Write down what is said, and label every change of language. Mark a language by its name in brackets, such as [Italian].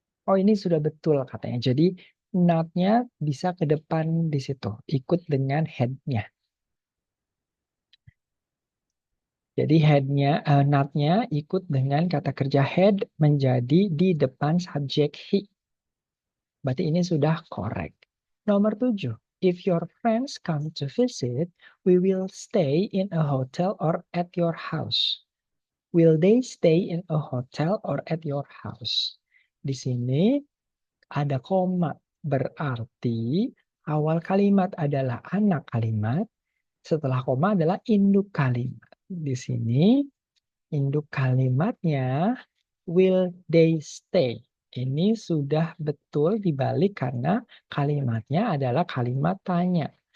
[Indonesian] Oh, ini sudah betul katanya. Jadi not-nya bisa ke depan di situ. Ikut dengan had-nya. Jadi head-nya, not-nya ikut dengan kata kerja had menjadi di depan subjek he. Berarti ini sudah correct. Nomor 7. [English] If your friends come to visit, we will stay in a hotel or at your house. Will they stay in a hotel or at your house? [Indonesian] Di sini ada koma. Berarti awal kalimat adalah anak kalimat. Setelah koma adalah induk kalimat. Di sini induk kalimatnya [English] will they stay. [Indonesian] Ini sudah betul dibalik karena kalimatnya adalah kalimat tanya.